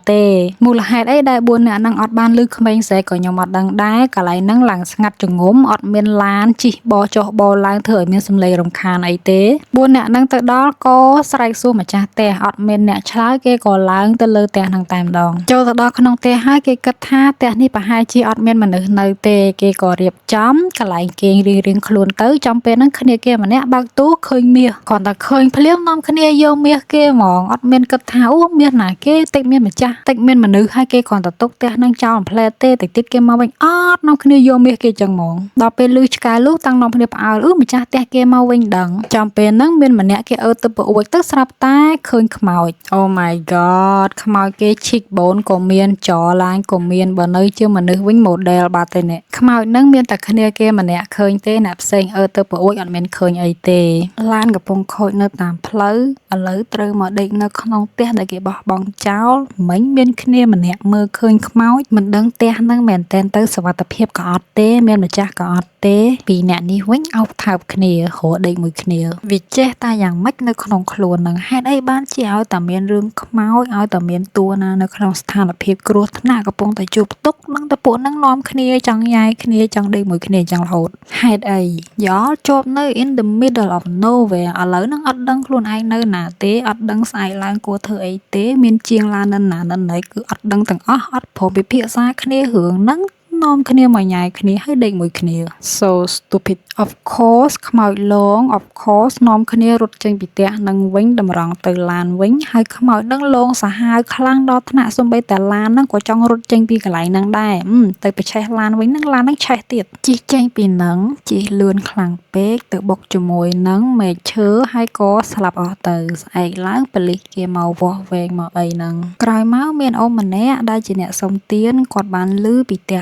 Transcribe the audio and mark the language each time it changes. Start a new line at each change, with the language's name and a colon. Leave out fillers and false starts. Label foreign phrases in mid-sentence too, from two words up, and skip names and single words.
Khmer: ទេមូលហេតុអីដែល4នាក់ហ្នឹងអត់បានឮក្មេងស្រែកក៏ខ្ញុំអត់ដឹងដែរកន្លែងហ្នឹងឡើងស្ងាត់ចងំអត់មានឡានជិះបោះចុះបោះឡើងធ្វើឲ្យមានសំឡេងរំខានអីទេ4នាក់ហ្នឹងទៅដល់ក៏ស្រែកសួរម្ចាស់ផ្ទះអត់មានអ្នកឆ្លើយគេក៏ឡើងទៅលើផ្ទះហ្នឹងតែម្ដងចូលទៅដល់ក្នុងផ្ទះហើយគេគិតថាផ្ទះនេះប្រហែលជាអត់មានមនុស្សនៅទេគេក៏រៀបចំកន្លែងគេងរៀងខ្លួនទៅចំពេលហ្នឹងគ្នាគេម្នាក់បើកទូឃើញមាសគាត់តែឃើញភ្លាមនាំគ្នាយកមាសគេហ្មងអត់មានគិតថាអូមាសណា គេតិចមានម្ចាស់តិចមានមនុស្សហើយគេគ្រាន់តែទុកផ្ទះហ្នឹងចោលផ្លែទេតិចទៀតគេមកវិញអត់នាំគ្នាយកមាសគេចឹងហ្មងដល់ពេលលឺឆ្កែលូតាំងនាំគ្នាផ្អើលម្ចាស់ផ្ទះគេមកវិញដឹងចំពេលហ្នឹងមានម្នាក់គេអើទៅប្រអួចទៅស្រាប់តែឃើញខ្មោច
English: Oh my god
Khmer: ខ្មោចគេឈិកបូនក៏មានចឡាញក៏មានបើនៅជាមនុស្សវិញ model បាត់ទេនេះខ្មោចហ្នឹងមានតែគ្នាគេម្នាក់ ឃើញទេអ្នកផ្សេងអើទៅប្រអួចអត់មានឃើញអីទេឡានកំពុងខូចនៅតាមផ្លូវឥឡូវត្រូវមកដេកនៅក្នុងផ្ទះដែលគេបោះបង់ចោលមិញមានគ្នាម្នាក់មើលឃើញខ្មោចមិនដឹងផ្ទះហ្នឹងមែនតែនទៅសុវត្ថិភាពក៏អត់ទេមានម្ចាស់ក៏អត់ទេពីរអ្នកនេះវិញ អោបថើបគ្នារកដេកមួយគ្នាវាចេះតែយ៉ាងម៉េចនៅក្នុងខ្លួនហ្នឹងហេតុអីបានជាឲ្យតែមានរឿងខ្មោចឲ្យតែមានតួណានៅក្នុងស្ថានភាពគ្រោះថ្នាក់កំពុងតែជួបទុក្ខនឹងតែពួកហ្នឹងនាំគ្នាច ង់ញ៉ាយគ្នាចង់ដេកមួយគ្នាចឹងរហូតហេតុអីយ៉ល់ជាប់នៅ
English: in the middle of nowhere
Khmer: ឥឡូវហ្នឹងអត់ដឹងខ្លួនឯងនៅណាទេអត់ដឹងស្អែកឡើងគួរធ្វើ អីទេមានជាងឡាននៅណានៅណីគឺអត់ដឹងទាំងអស់អត់ព្រមពិភាក្សាគ្នារឿងហ្នឹងនាំគ្នាមកញ៉ាយ គ្នាហើយដេកមួយគ្នា
English: so stupid of course
Khmer: ខ្មោចលង
English: of course
Khmer: នាំគ្នារត់ចេញពីផ្ទះនឹងវិញតម្រង់ទៅឡានវិញហើយខ្មោចនឹងលងសាហាវខ្លាំងដល់ថ្នាក់សូម្បីតែឡាននឹងក៏ចង់រត់ចេញពីកន្លែងហ្នឹងដែរទៅប្រឆេះឡានវិញនឹងឡាននឹងឆេះទៀតជិះចេញពីហ្នឹងជិះលឿនខ្លាំងពេកទៅបុកជាមួយនឹងមែកឈើហើយក៏ស្លាប់អស់ទៅស្អែកឡើងប៉ូលីសគេមកវាស់វែងមកអីហ្នឹងក្រោយមកមានអូនម្នាក់ដែលជាអ្នកសុំទានគាត់បានឮពីផ្ទះខ្មោ